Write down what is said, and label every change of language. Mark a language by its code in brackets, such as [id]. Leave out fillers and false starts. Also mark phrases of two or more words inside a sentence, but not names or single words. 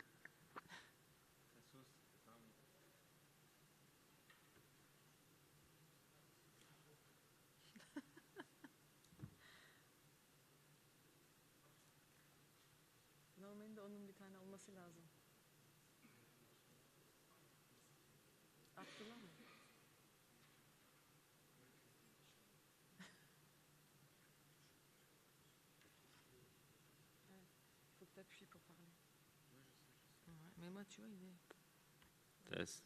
[tr] Normalde onun bir tane olması lazım. Attılar mı? [fr] Faut que tu appuies pour parler. Ouais, mais moi, tu vois, il est... Test.